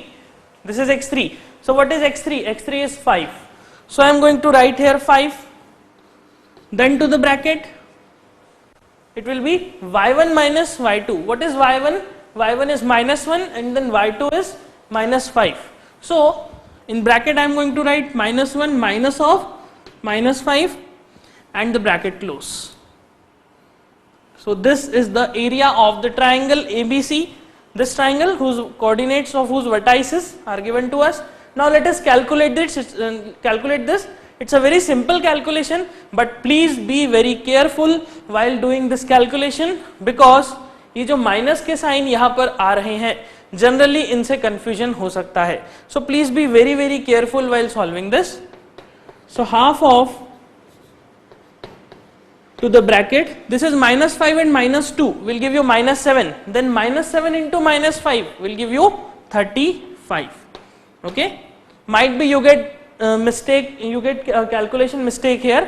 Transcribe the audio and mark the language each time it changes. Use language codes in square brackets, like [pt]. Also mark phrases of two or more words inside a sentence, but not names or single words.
[en] This is x3. So what is x3? x3 is 5. So I am going to write here 5. Then to the bracket it will be y1 minus y2. What is y1? y1 is minus 1 and then y2 is minus 5. So in bracket I am going to write minus 1 minus of minus 5 and the bracket close. So this is the area of the triangle ABC. This triangle whose coordinates of whose vertices are given to us. Now let us calculate this. It's a very simple calculation, but please be very careful while doing this calculation because [hi] ये जो माइनस के साइन यहाँ पर आ रहे हैं जनरली इनसे कंफ्यूजन हो सकता है. [en] so please be very very careful while solving this. So half of to the bracket, this is minus 5 and minus 2 will give you minus 7, then minus 7 into minus 5 will give you 35. Okay, might be you get calculation mistake here.